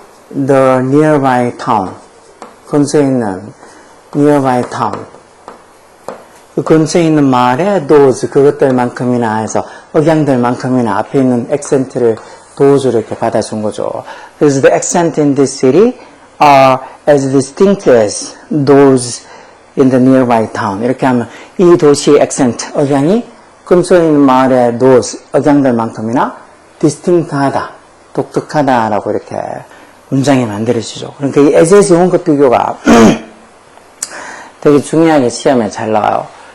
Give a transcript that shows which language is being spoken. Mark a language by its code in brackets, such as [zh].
[en] the nearby town [ko] 근처에 있는 nearby town 그 근처에 있는 마을에 those 그것들만큼이나 해서 억양들만큼이나 앞에 있는 액센트를 dose로 이렇게 받아준 거죠. 그래서 [en] the accent in this city are as distinct as those in the nearby town. [ko] 이렇게 하면 이 도시의 액센트, 억양이 근처에 있는 마을의 those 억양들만큼이나 distinct하다, 독특하다라고 이렇게 문장이 만들어지죠. 그러니까 이 as 원급 비교가 되게 중요하게 시험에 잘 나와요.